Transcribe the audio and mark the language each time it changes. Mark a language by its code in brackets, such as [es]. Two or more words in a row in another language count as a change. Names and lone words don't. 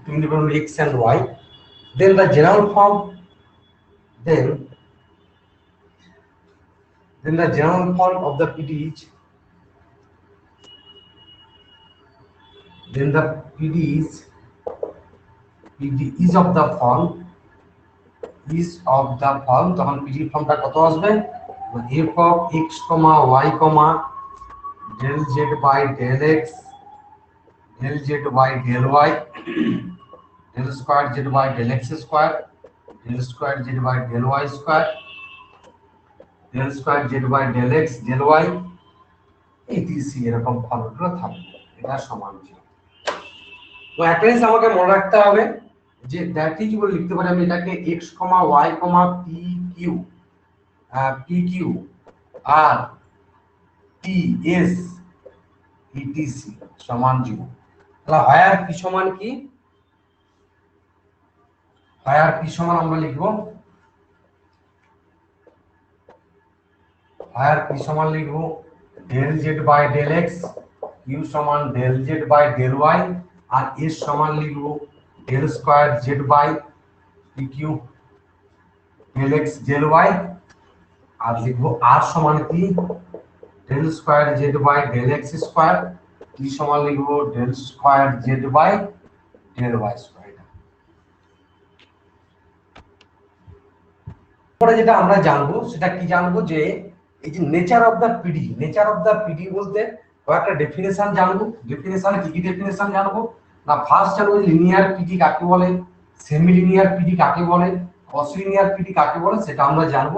[en] then the general form of the PD is, of the form [bn] তখন PD ফর্মটা কত আসবে, [en] f of x, y, del z by del x, del z by del y, del square z by del x square, del square z by del y square, del square z by del x del y, etc [bn] এরকম ফর্মুলা থাকবে। এটা সমান ছিল। তো একটা জিনিস আমাকে মনে রাখতে হবে যে [en] that is [bn] বলে লিখতে পারি আমি এটাকে x, y, pq আর ts etc সমান 0। তাহলে হায়ার p সমান কি, হায়ার p সমান আমরা লিখব, হায়ার p সমান লিখব del [en] z by del x, q সমান del z by del y, [bn] আর s সমান লিখব [en] del square z by pq del x del y, [bn] আর লিখব r সমান কি [en] del square z by del x square, t [bn] সমান লিখব [en] del square z by del y square। [bn] পরে যেটা আমরা জানবো সেটা কি জানবো, যে এই যে [en] nature of the PD [bn] বলতে কয়েকটা ডেফিনেশন জানবো। ডেফিনেশনে কি কি ডেফিনেশন জানবো না, ফার্স্ট জানবো [en] linear PD [bn] কাকে বলে, [en] semi linear PD [bn] কাকে বলে, [en] quasilinear PD [bn] কাকে বলে, সেটা আমরা জানবো।